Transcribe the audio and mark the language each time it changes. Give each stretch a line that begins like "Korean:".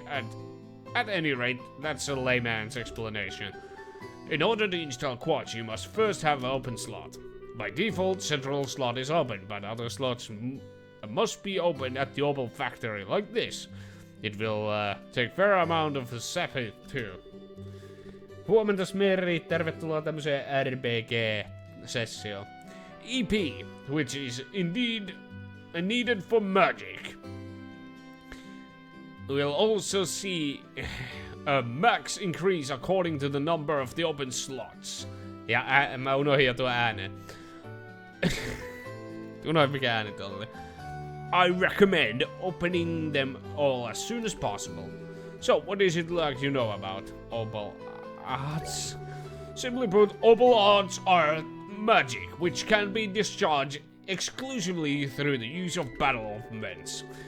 English: At any rate, that's a layman's explanation. In order to install quads, you must first have an open slot. By default, central slot is open, but other slots must be open at the Orbal factory, like this. It will take fair amount of effort too.
Finnish: Huomenta Smeri, tervetuloa tämmöiseen RPG-sessioon.
English: EP, which is indeed needed for magic. We'll also see a max increase according to the number of the open slots.
Finnish: Ja mä unohdin jo tuo äänen. Unohdin mikä ääni tolle.
English: I recommend opening them all as soon as possible. So, what is it like you know about opal arts? Simply put, opal arts are magic, which can be discharged exclusively through the use of battle elements.